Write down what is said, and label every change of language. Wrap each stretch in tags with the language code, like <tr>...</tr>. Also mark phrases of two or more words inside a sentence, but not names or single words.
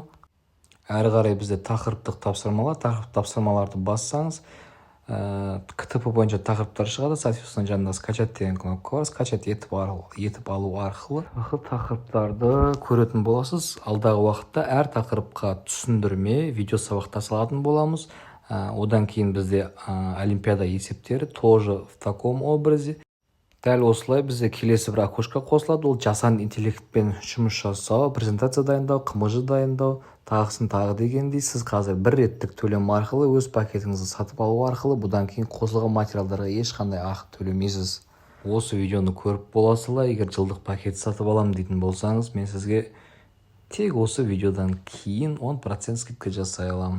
<kk>Әрі қарай бізде тақырыптық тапсырмаларды бассаңыз, КТП бойынша тақырыптар шығады. Соответственно, жанында скачать деген кнопка бар. Скачать етіп алу арқылы тақырыптарды көретін боласыз. Алдағы уақытта әр тақырыпқа түсіндірме, видео сабақта салатын боламыз. Одан кейін бізде олимпиада есептері</kk> <ru>тоже в таком образе.</ru> <kk>Дәл осылай бізде келесі бір окошко қосылады. Ол жасанды интеллектпен жұмыс жасау, презентация дайындау, қымыжы дайындау, тағысын тағы дегендей. Сіз қазір бір реттік төлем арқылы өз пакетіңізді сатып алу арқылы бұдан кейін қосылған материалдарға ешқандай ақы төлемейсіз. Осы видеоны көріп боласыздар. Егер жылдық пакет сатып алам дейтін болсаңыз, мен сізге тек осы видеодан кейін 10% скидка жасай аламын.</kk>